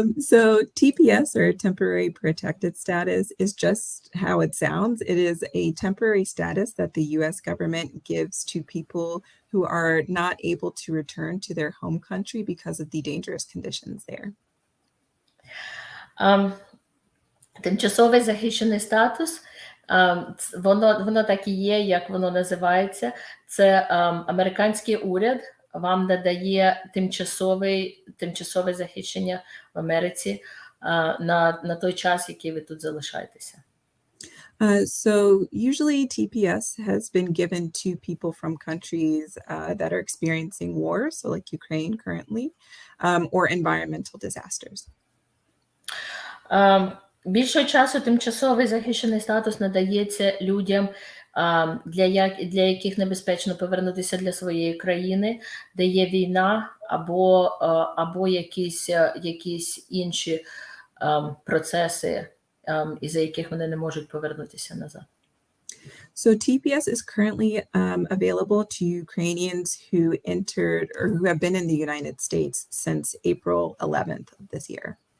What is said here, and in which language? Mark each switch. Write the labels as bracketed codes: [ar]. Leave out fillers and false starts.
[en] So TPS, or temporary protected status, is just how it sounds. It is a temporary status that the U.S. government gives to people who are not able to return to their home country because of the dangerous conditions there. [uk] Тимчасовий захищений статус, воно так і є, як воно називається. Це американський уряд вам надає тимчасове захищення в Америці на той час, який ви тут залишаєтеся. [en] So usually TPS has been given to people from countries that are experiencing war, so like Ukraine currently, or environmental disasters. [uk] Більшого часу тимчасовий захищений статус надається людям, для яких небезпечно повернутися для своєї країни, де є війна або якісь інші процеси, із-за яких вони не можуть повернутися назад. [en] So TPS is currently available to Ukrainians who entered or who have been in the United States since April 11th of this year.